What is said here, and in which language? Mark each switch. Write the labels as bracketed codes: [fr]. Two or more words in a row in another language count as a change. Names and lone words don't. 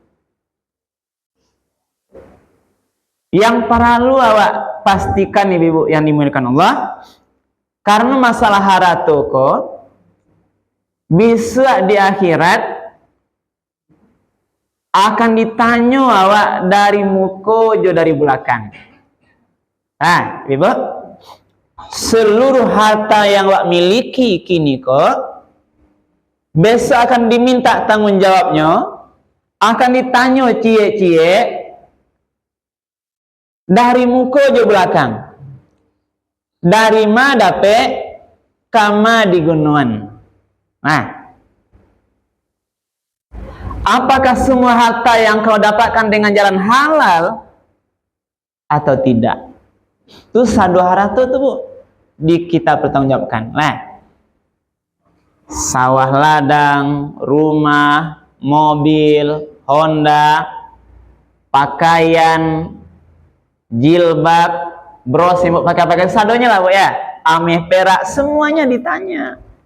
[id] Yang perlu awak pastikan ibu yang dimuliakan Allah, karena masalah harta kok bisa di akhirat akan ditanya awak dari muka jo dari belakang. Nah, ibu, seluruh harta yang awak miliki kini kok besok akan diminta tanggung jawabnya, akan ditanya cie-cie dari muka jo belakang. [min] Dari ma dape kama digunuan. [id] Nah, apakah semua harta yang kau dapatkan dengan jalan halal atau tidak? Itu satu harta tuh bu, di kita pertanggungjawabkan. Nah, sawah ladang, rumah, mobil, Honda, pakaian, jilbab, bros yang pakai sadonya lah bu ya, [min] ameh perak, [id] semuanya ditanya.